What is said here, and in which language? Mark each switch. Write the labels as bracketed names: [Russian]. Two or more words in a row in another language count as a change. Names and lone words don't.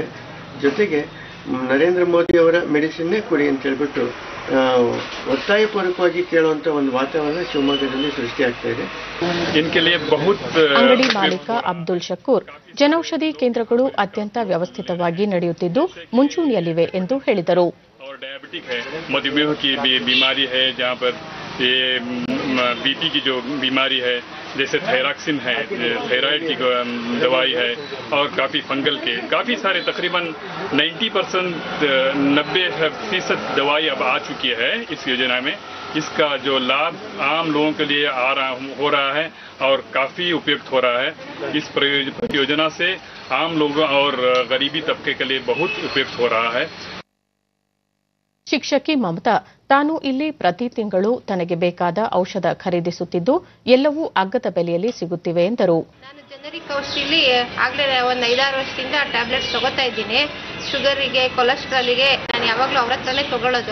[Kannada] ಜೊತೆಗೆ ನರೇಂದ್ರ ಮೋದಿ ಅವರ ಮೆಡಿಸಿನ್ನೇ ಕೊಡಿ ಅಂತ ಹೇಳ್ಬಿಟ್ಟು ಒತ್ತಾಯಪೂರ್ವಕವಾಗಿ ಕೇಳುವಂತ ಒಂದು ವಾತಾವರಣ ಶಿವಮೊಗ್ಗದಲ್ಲಿ ಸೃಷ್ಟಿಯಾಗ್ತಾ ಇದೆ. ಅಂಗಡಿ ಮಾಲೀಕ ಅಬ್ದುಲ್ ಶಕೂರ್, ಜನೌಷಧಿ ಕೇಂದ್ರಗಳು ಅತ್ಯಂತ ವ್ಯವಸ್ಥಿತವಾಗಿ ನಡೆಯುತ್ತಿದ್ದು ಮುಂಚೂಣಿಯಲ್ಲಿವೆ ಎಂದು ಹೇಳಿದರು. [Hindi] डायबिटिक है, मधुमेह की बीमारी है, जहाँ पर ये बीपी की जो बीमारी है, जैसे थायरॉक्सिन है, थायराइड की दवाई है, और काफ़ी फंगल के काफ़ी सारे तकरीबन 90% दवाई अब आ चुकी है इस योजना में. इसका जो लाभ आम लोगों के लिए हो रहा है और काफ़ी उपयुक्त हो रहा है. इस योजना से आम लोगों और गरीबी तबके के लिए बहुत उपयुक्त हो रहा है. [Kannada] ಶಿಕ್ಷಕಿ ಮಮತಾ ತಾನು ಇಲ್ಲಿ ಪ್ರತಿ ತಿಂಗಳು ತನಗೆ ಬೇಕಾದ ಔಷಧ ಖರೀದಿಸುತ್ತಿದ್ದು ಎಲ್ಲವೂ ಅಗ್ಗದ ಬೆಲೆಯಲ್ಲಿ ಸಿಗುತ್ತಿವೆ ಎಂದರು. ನಾನು ಜನರಿಕ್ ಔಷಧಿಲಿ ಆಗಲೇ ಒಂದು 5-6 ವರ್ಷದಿಂದ ಟ್ಯಾಬ್ಲೆಟ್ಸ್ ತಗೋತಾ ಇದ್ದೀನಿ. ಶುಗರಿಗೆ, ಕೊಲೆಸ್ಟ್ರಾಲಿಗೆ ನಾನು ಯಾವಾಗಲೂ ಅವ್ರ ಹತ್ರನೇ ತಗೊಳ್ಳೋದು.